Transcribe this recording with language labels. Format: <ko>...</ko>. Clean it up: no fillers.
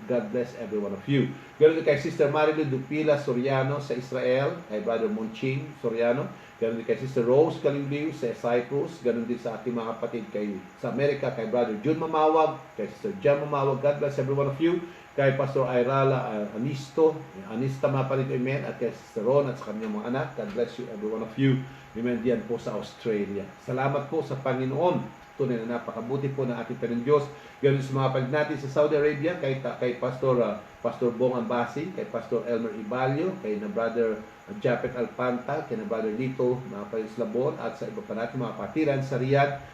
<en>God bless every one of you.</en> <tl>Ganon din kay Sister Marilu Dupila Soriano sa Israel, kay Brother Monching Soriano. Ganon din kay Sister Rose Kaliliw sa Cyprus. Ganon din sa ating mga kapatid sa Amerika, kay Brother Jun Mamawag, kay Sister Jan Mamawag.</tl> <en>God bless every one of you.</en> <tl>Kay Pastor Ayrala Anista mga parikoymen, at kay Sister Ron at sa kanyang mga anak.</tl> <en>God bless you every one of you.</en> <tl>Amen. Diyan po sa Australia. Salamat po sa Panginoon. Tunay na napakabuti po ng ating Panginoon Diyos. Ganun sa mga kapatid natin sa Saudi Arabia, kay Pastor Bong Ambasi, kay Pastor Elmer Ibalio, kay na Brother Japet Alpanta, kay na Brother Lito, mga kapatid Labon, at sa iba pa natin mga patiran sa Riyadh.</tl>